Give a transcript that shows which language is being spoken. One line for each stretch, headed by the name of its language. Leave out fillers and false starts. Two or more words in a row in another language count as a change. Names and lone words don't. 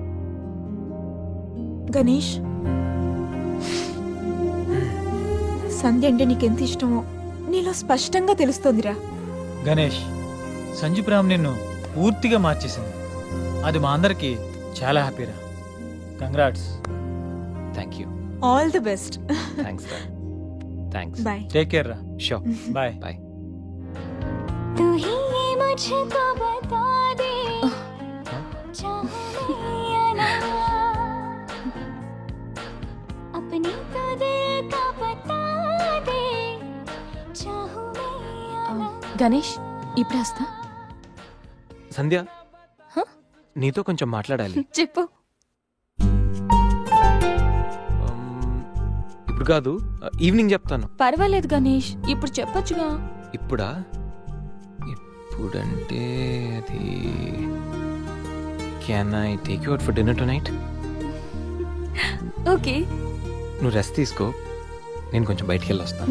Telugu: గణేష్, సంధ్య అంటే నీకెంత ఇష్టమో నీలో స్పష్టంగా తెలుస్తోందిరా. గణేష్, సంజు ప్రేమ నిన్ను పూర్తిగా మార్చేసింది. అది మా అందరికి చాలా హ్యాపీరా. కంగ్రాట్స్.
English: thank you. all the best.
Telugu: థ్యాంక్స్ రా. థ్యాంక్స్. బాయ్.
English: take care రా.
Telugu: షూర్. బాయ్. బాయ్.
Hindi: तू ही मुझको बता दे चाहूं या ना, अपनी तो दिल का बता दे चाहूं या ना.
Telugu: గణేష్, ఇప్పుడు వస్తా. సంధ్య, నీతో కొంచెం మాట్లాడాలి. చెప్పు. ఇప్పుడు కాదు, ఈవినింగ్ చెప్తాను. పర్వాలేదు గణేష్, ఇప్పుడు చెప్పొచ్చుగా. ఇప్పుడా? ఇప్పుడంటే అది
English: can I take you out for dinner tonight?
Telugu: ఓకే. నువ్వు రెస్ట్ తీసుకో, నేను కొంచెం బయటికి వెళ్ళి వస్తాను.